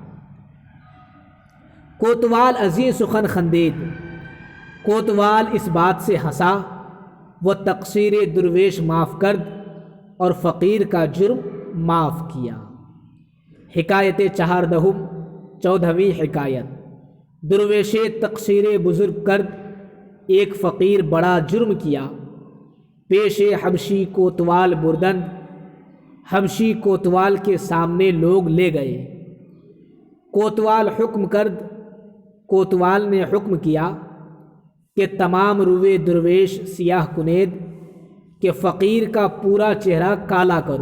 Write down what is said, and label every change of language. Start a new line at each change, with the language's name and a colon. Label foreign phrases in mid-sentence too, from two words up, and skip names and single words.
Persian: کوتوال ازیں سخن خندید،
Urdu: کوتوال اس بات سے ہنسا،
Persian: وہ تقصیر درویش معاف کرد،
Urdu: اور فقیر کا جرم معاف کیا۔
Persian: حکایت 14ویں حکایت، درویش تقصیر بزرگ کرد،
Urdu: ایک فقیر بڑا جرم کیا۔
Persian: پیش حبشی کوتوال بردند،
Urdu: حبشی کوتوال کے سامنے لوگ لے گئے۔
Persian: کوتوال حکم کرد،
Urdu: کوتوال نے حکم کیا کہ
Persian: تمام روئے درویش سیاہ کنید،
Urdu: کہ فقیر کا پورا چہرہ کالا کرو۔